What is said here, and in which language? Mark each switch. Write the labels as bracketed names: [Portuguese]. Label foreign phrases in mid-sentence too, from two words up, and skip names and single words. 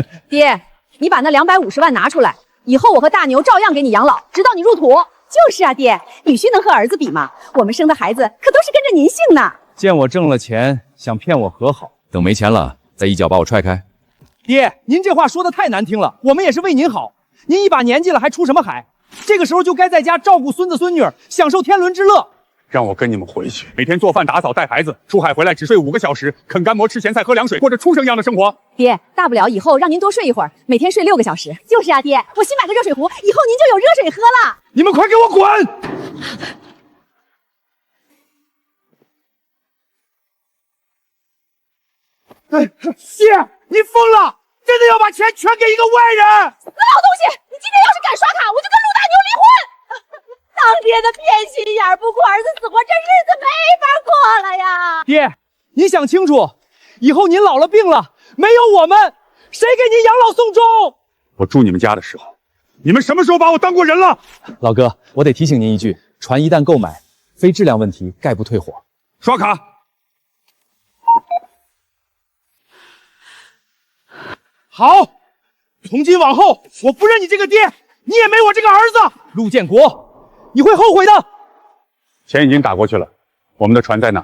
[Chinese] 爹，你把那250萬拿出來， 以後我和大牛照樣給你養老，直到你入土。就是啊，爹，女婿能和兒子比嗎？我們生的孩子可都是跟着您姓呢。见我挣了錢，想騙我和好，等沒錢了再一腳把我踹開。爹，您這話說的太難聽了，我們也是為您好。您一把年紀了，還出什麼海？這個時候就該在家照顧孫子孫女，享受天倫之樂。讓我跟你們回去，每天做飯、打掃、帶孩子，出海回來只睡5個小時，啃乾馍、吃鹹菜、喝涼水，過着畜生一樣的生活。爹，大不了以後讓您多睡一會兒，每天睡6個小時。就是啊，爹，我新買個熱水壺，以後您就有热水喝了。你们快給我滾！哎，爹，你瘋了！真的要把錢全給一個外人？死老東西！你今天要是敢刷卡，我就跟陸大牛離婚！當爹的偏心眼兒，不顧兒子死活，這日子没法過了呀！爹，您想清楚，以後您老了病了，沒有我們，誰給您養老送終？我住你們家的時候，你們什麼時候把我當過人了？老哥，我得提醒您一句，船一旦購買，非質量問題概不退貨。刷卡。好，從今往後，我不認你這個爹，你也沒我這個兒子。陸建國，你會後悔的。錢已經打過去了，我們的船在哪兒？